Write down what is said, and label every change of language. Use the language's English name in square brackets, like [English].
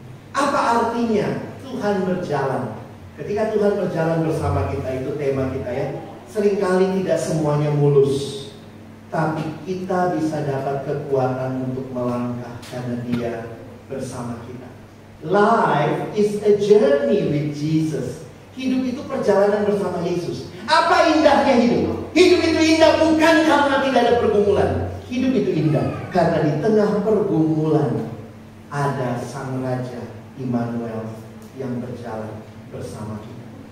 [Indonesian] Apa artinya Tuhan berjalan? Ketika Tuhan berjalan bersama kita, itu tema kita ya. Seringkali tidak semuanya mulus, tapi kita bisa dapat kekuatan untuk melangkah karena Dia bersama kita. [English] Life is a journey with Jesus. [Indonesian] Hidup itu perjalanan bersama Yesus. Apa indahnya hidup? Hidup itu indah bukan karena tidak ada pergumulan. Hidup itu indah karena di tengah pergumulan ada Sang Raja Immanuel yang berjalan bersama kita.